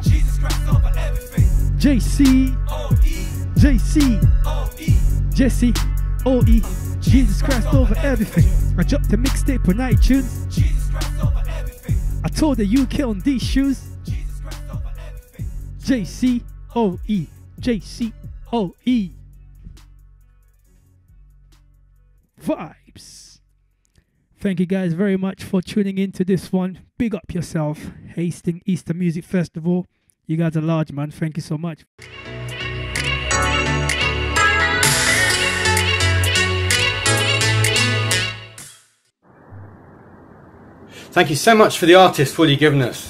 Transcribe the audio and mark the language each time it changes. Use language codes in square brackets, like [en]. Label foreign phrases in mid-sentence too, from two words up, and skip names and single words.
[en] Jesus Christ over everything. JC, O-E. JC, O-E. Jesse, O-E. Jesus Christ over everything. I dropped a mixtape on iTunes. Jesus Christ over everything. I tore the UK on these shoes. Jesus Christ over everything. JC-O-E. JC-O-E. Vibes. Thank you guys very much for tuning in to this one. Big up yourself. Hastings Easter Music Festival. You guys are large, man. Thank you so much. Thank you so much for the artist for all you've given us.